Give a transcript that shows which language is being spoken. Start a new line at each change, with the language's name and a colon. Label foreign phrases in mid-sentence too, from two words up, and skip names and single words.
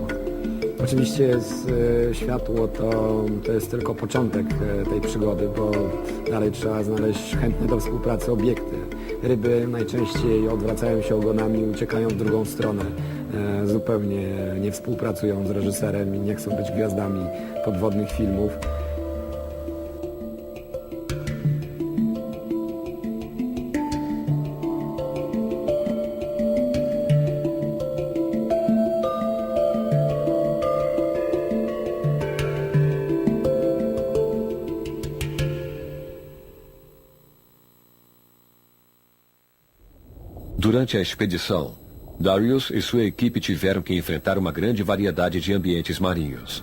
Polish: Oczywiście światło to jest tylko początek tej przygody, bo dalej trzeba znaleźć chętne do współpracy obiekty. Ryby najczęściej odwracają się ogonami i uciekają w drugą stronę. Zupełnie nie współpracują z reżyserem i nie chcą być gwiazdami podwodnych filmów.
Portuguese: Durante a expedição, Darius e sua equipe tiveram que enfrentar uma grande variedade de ambientes marinhos.